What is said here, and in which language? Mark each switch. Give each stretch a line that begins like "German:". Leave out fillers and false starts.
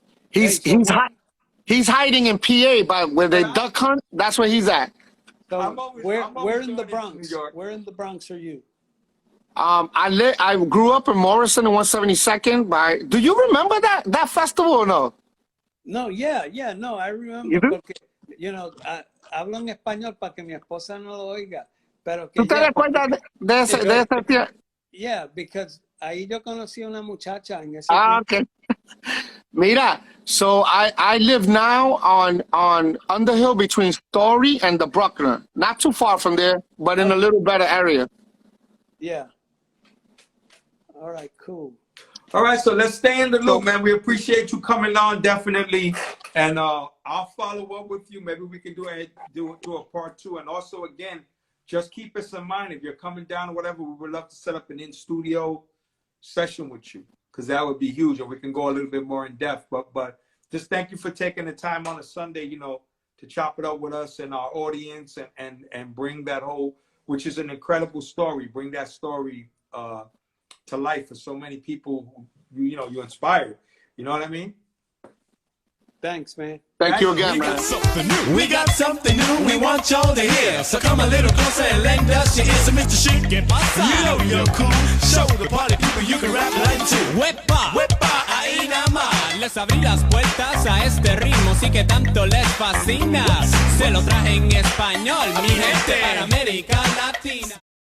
English: He's hiding in PA by where they duck hunt. That's where he's at. So I'm always where in the Bronx? New York. Where in the Bronx are you? I grew up in Morrison and 172nd. Do you remember that festival or no? No, yeah, no, I remember. You do?
Spanish: Porque,
English: you know,
Spanish: hablo en español para que mi esposa no lo oiga. Pero que ¿Tú te recuerdas de ese tiempo?
English: Yeah, because
Spanish: ahí yo conocí a una muchacha en ese Ah, tiempo.
English: okay. Mira, so I live now on Underhill between Story and the Bruckner. Not too far from there, but in a little better area. Yeah. All right, cool. All right, so let's stay in the loop, man. We appreciate you coming on, definitely. And I'll follow up with you. Maybe we can do a part 2. And also, again, just keep us in mind. If you're coming down or whatever, we would love to set up an in-studio session with you, because that would be huge. And we can go a little bit more in depth. But just thank you for taking the time on a Sunday, you know, to chop it up with us and our audience and bring that whole, which is an incredible story, bring that story to life for so many people who, you know, you inspired. You know what I mean? Thanks, man. Thank you again, man. We got something new we want y'all to hear. So come a little closer and lend us your ears. So Mr. Schick, get you know you're cool. Show the party people you can rap like too.
Spanish: Huepa, huepa, ahí nada más. Les abrí las puertas a este ritmo, sí que tanto les fascina. Se lo traje en español, mi gente, para América Latina.